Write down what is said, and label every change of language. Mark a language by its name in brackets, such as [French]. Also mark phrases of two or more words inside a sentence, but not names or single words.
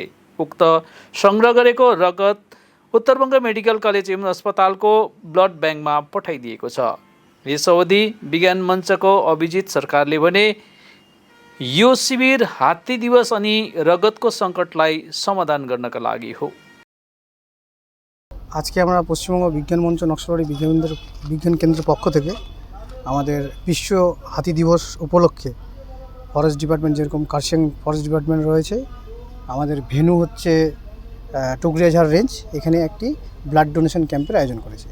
[Nepali] उक्त संग्रह गरेको रगत उत्तर बङ्ग मेडिकल कलेज एवं अस्पतालको ब्लड ब्याङ्कमा पठाइदिएको छ। यस अवधि विज्ञान मञ्चको अभिजित सरकारले भने यो शिविर हात्ती दिवस अनि रगतको सङ्कटलाई समाधान गर्नका लागि हो। [Bangla] আজ কে আমরা পশ্চিমবঙ্গ বিজ্ঞান মঞ্চ নকশালবাড়ি বিজ্ঞান কেন্দ্রের পক্ষ থেকে আমাদের বিশ্ব হাতি দিবস উপলক্ষে [English] forest department [Bangla] যেরকম কার্শিয়াং [English] forest department [Bangla] রয়েছে, আমাদের ভেন্যু হচ্ছে টুকরিয়াঝাড় রেঞ্জ, এখানে একটি [English] blood donation camp [Bangla] আয়োজন করেছে।